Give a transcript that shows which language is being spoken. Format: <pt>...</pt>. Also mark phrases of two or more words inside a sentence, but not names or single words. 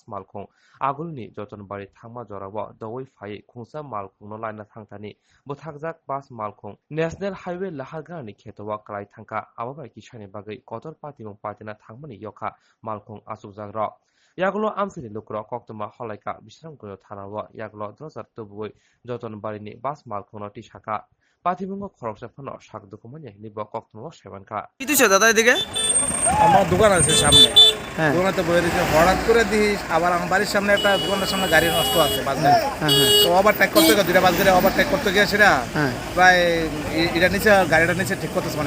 <trp>malkhong agulni jotonbari thangma jorabo dawai phai khongsa malkhong no laina thangtani buthagjak bas malkhong National Highway lahargani khetowa klai thangka ababai kisani bagai kotor patimong patina thangmani yokha malkhong asukjagra Yaglo amsini lukro koktoma holaika Bisramgonjo thanawo yaglo 2024 jotonbarini bas malkhong no tishaka পাতিবঙ্গ খরকসা ফানো শাক দোকানে নিব কক্তম সেবানকা</trp> <bn>কি দিছে দাদা এদিকে আমার দোকান আছে সামনে হ্যাঁ দোকানে বলে দিচ্ছে হঠাৎ করে দিই আবার আমার বাড়ির সামনে একটা দোকানের সামনে গাড়ি নষ্ট আছে বাস গাড়ি হ্যাঁ হ্যাঁ তো ওভারটেক করতে গিয়ে দুটা বাস গাড়ি ওভারটেক করতে গিয়ে সেটা হ্যাঁ প্রায় এটা নিচে গাড়িটা নিচে ঠিক করতেছে মানে</bn>